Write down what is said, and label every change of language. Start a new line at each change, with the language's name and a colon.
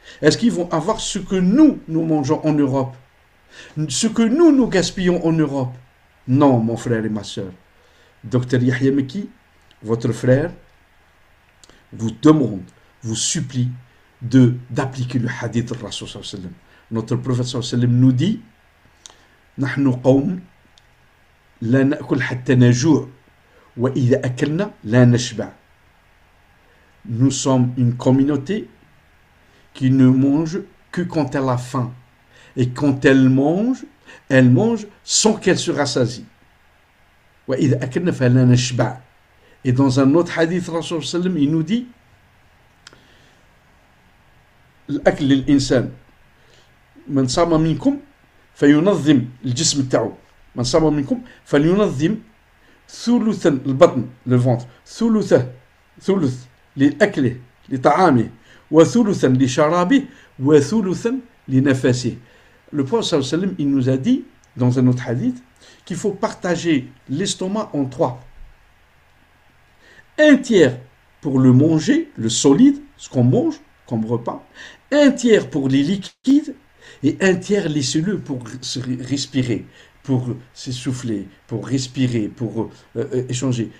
French: Est-ce qu'ils vont avoir ce que nous mangeons en Europe? Ce que nous gaspillons en Europe? Non, mon frère et ma soeur. Docteur Yahya Meki, votre frère, vous demande, vous supplie d'appliquer le hadith de Rasul sallallahu alayhi wa sallam. Notre prophète sallallahu alayhi wa sallam nous dit
Arabic: نحن قوم لا نأكل حتى نجوع وإذا أكلنا لا نشبع.
French: Nous sommes une communauté qui ne mange que quand elle a faim. Et quand elle mange sans qu'elle se rassasie. Et dans un autre hadith, Rasul sallam, il nous dit
Arabic: الأكل للإنسان من صام منكم فينظم الجسم تاعو من صام منكم فلينظم ثلث البطن
French: le ventre
Arabic: ثلث لأكله لطعامه وثلثا لشرابه وثلثا لنفسه.
French: Le prophète sallallahu alayhi wa sallam, il nous a dit dans un autre hadith qu'il faut partager l'estomac en 3. Un tiers pour le manger, le solide, ce qu'on mange comme repas, un tiers pour les liquides et un tiers les cellules pour se respirer, pour s'essouffler, pour respirer, pour échanger.